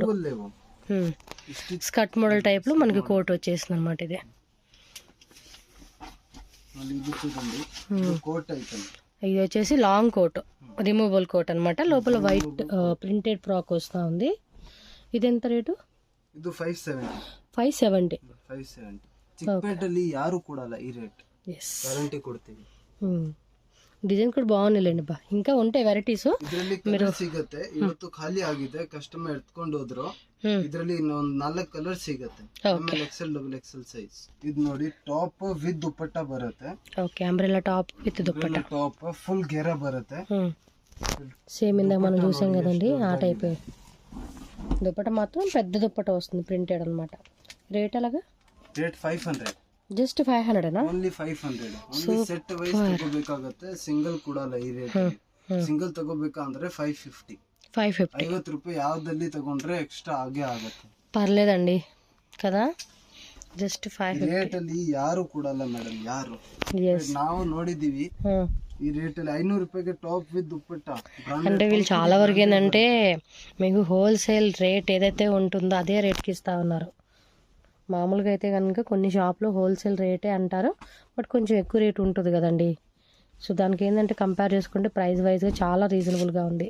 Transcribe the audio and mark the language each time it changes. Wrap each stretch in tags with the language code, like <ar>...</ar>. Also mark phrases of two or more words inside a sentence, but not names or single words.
<te>స్కర్ట్ మోడల్ టైప్ లో మనకి కోట్ వచ్చేసింది అనమాట. ఇది ఇది వచ్చేసి</te> <en>long coat, removable coat</en> <te>అన్నమాట. లోపల</te> <en>white printed frock</en> <te>వస్తా ఉంది. ఇది ఎంత రేటు?</te> <kn>ಇದು 570. 570. ಚಿಕ್ಕಪೇಟೆಯಲ್ಲಿ ಯಾರು ಕೊಡಲ್ಲ ಈ ರೇಟ್, ಗ್ಯಾರಂಟಿ ಕೊಡ್ತೀವಿ.</kn> <te>డిజైన్ కూడా బాగున్నాయిలేండి బా. ఇంకా ఉంటాయి వెరైటీస్</te> <kn>ಇದರಲ್ಲಿ ಕಲರ್ ಸಿಗುತ್ತೆ. ಇವತ್ತು ಖಾಲಿ ಆಗಿದೆ, ಕಸ್ಟಮರ್ ಎತ್ಕೊಂಡು ಹೋದ್ರು. ಇದರಲ್ಲಿ ಇನ್ನೊಂದು 4 ಕಲರ್ ಸಿಗುತ್ತೆ. XL XL ಸೈಜ್. ಇದು ನೋಡಿ</kn> <en>top with</en> <kn>ದುಪ್ಪಟ್ಟ ಬರುತ್ತೆ.</kn> <te>ఓకే</te> <en>umbrella top with</en> <te>దుప్పట్ట.</te> <en>top full</en> <te>గెర బರುತ್ತೆ. సేమ్ ఇందాక మనం చూసాం కదండి ఆ టైప్. దుప్పట్ట మాత్రం పెద్ద దుప్పట్ట వస్తుంది, ప్రింటెడ్ అన్నమాట. రేట్ అలాగా? రేట్ 500. జస్ట్ 500 ఓన్లీ 500.</te> <kn>ఓన్లీ</kn> <en>set wise</en> <kn>ತಗೋಬೇಕಾಗುತ್ತೆ, ಸಿಂಗಲ್ ಕೊಡಲ್ಲ ಈ ರೇಟ್. ಸಿಂಗಲ್ ತಗೋಬೇಕಂದ್ರೆ 550. 50 ರೂಪಾಯಿ ಯಾವ್ದಲ್ಲಿ ತಗೊಂಡ್ರೆ ಎಕ್ಸ್ಟ್ರಾ ಆಗೇ ಆಗುತ್ತೆ.</kn> <te>పర్లేదండి కదా, జస్ట్ 550</te> <kn>ರೇಟ್ ಅಲ್ಲಿ ಯಾರು ಕೊಡಲ್ಲ ಮೇಡಮ್, ಯಾರು. ನಾವು ನೋಡಿದೀವಿ</kn> <te>ఈ రేట్ 500 రూపాయకి టాప్ విత్ దుప్పట్ట. అంటే వీళ్ళు చాలా వరకు ఏంటంటే మీకు</te> <en>wholesale rate</en> <te>ఏదైతే ఉంటుందో అదే రేట్కి ఇస్తా ఉన్నారు. మామూలుగా అయితే కనుక కొన్ని షాప్లో</te> <en>wholesale rate</en> <te>అంటారు, బట్ కొంచెం ఎక్కువ రేట్ ఉంటుంది కదండి. సో దానికి ఏంటంటే కంపేర్ చేసుకుంటే</te> <en>price wise</en> <te>చాలా రీజనబుల్గా ఉంది.</te>